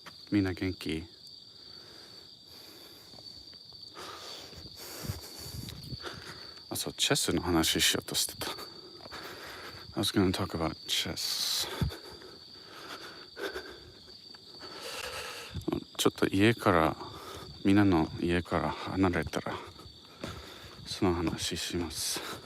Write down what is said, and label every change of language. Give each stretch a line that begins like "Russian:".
Japanese: みんな元気？そう、チェスの話しようとしてた。
English: I was going to talk about chess.
Japanese: ちょっとみんなの家から離れたらその話します。